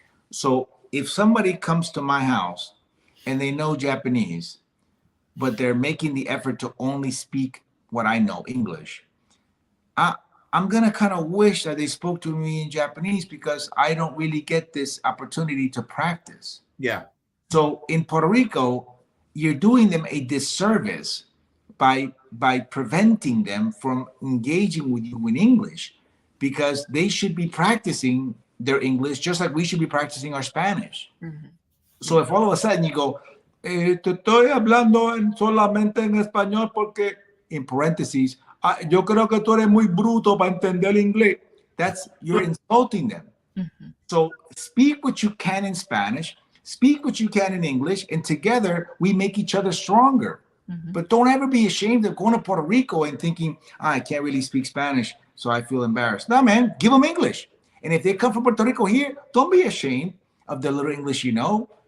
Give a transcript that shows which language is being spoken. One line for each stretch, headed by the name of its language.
English: So if somebody comes to my house and they know Japanese, but they're making the effort to only speak what I know, English, I'm gonna kind of wish that they spoke to me in Japanese, because I don't really get this opportunity to practice. Yeah. So in Puerto Rico, you're doing them a disservice by preventing them from engaging with you in English, because they should be practicing their English just like we should be practicing our Spanish. Mm-hmm. So if all of a sudden you go,
Spanish: te estoy hablando solamente en español porque,
English: in parentheses,
Spanish: yo creo que tú eres muy bruto para entender el inglés.
English: You're insulting them. Mm-hmm. So speak what you can in Spanish, speak what you can in English, and together we make each other stronger. Mm-hmm. But don't ever be ashamed of going to Puerto Rico and thinking, I can't really speak Spanish, so I feel embarrassed. No, man, give them English. And if they come from Puerto Rico here, don't be ashamed of the little English you know.